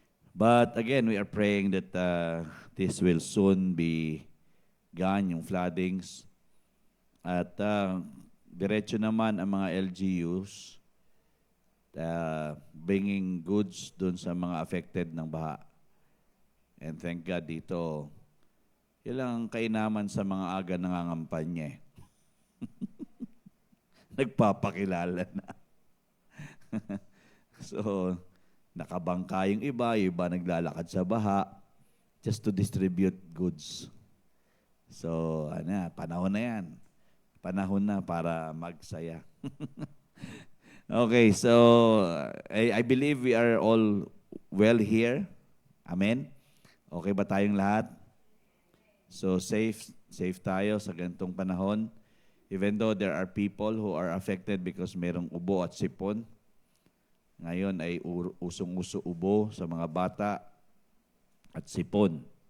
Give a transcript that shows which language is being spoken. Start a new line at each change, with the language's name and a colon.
English: But again, we are praying that this will soon be gone, yung floodings.
Filipino: At diretso naman ang mga LGUs
English: bringing goods
Filipino: dun sa mga affected ng baha.
English: And thank God
Filipino: dito, yun lang ang kainaman sa mga aga nangangampanya. Nagpapakilala na. So, nakabangka yung iba naglalakad sa baha
English: just to distribute goods.
Filipino: So, panahon na yan. Panahon na para magsaya.
English: Okay, so I believe we are all well here.
Filipino: Amen? Okay ba tayong lahat? So, safe tayo sa ganitong panahon.
English: Even though there are people who are affected because
Filipino: merong ubo at sipon. Ngayon ay usong-uso ubo sa mga bata at sipon.